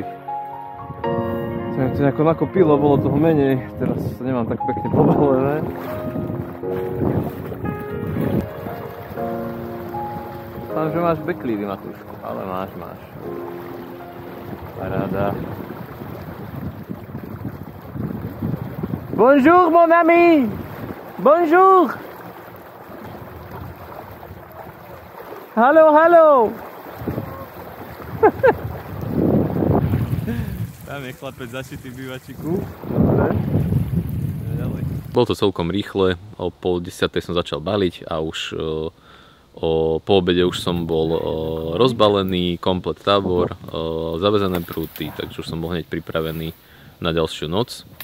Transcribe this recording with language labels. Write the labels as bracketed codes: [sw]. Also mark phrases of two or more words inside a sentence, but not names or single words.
[sk] Sa mi to nejako nakopilo, bolo toho menej, teraz sa nemám tak pekne pobalené. Dúfam, že máš beklívy, Matúšku, ale máš. Paráda. [fr] Bonjour, mon ami! Bonjour! Hallo! [sk] Tam je chlapec zašitý v bývačiku. Dobre. Ďalej. Bolo to celkom rýchle, o 9:30 som začal baliť a už po obede už som bol rozbalený, komplet tábor, zavezené prúty, takže už som bol hneď pripravený na ďalšiu noc.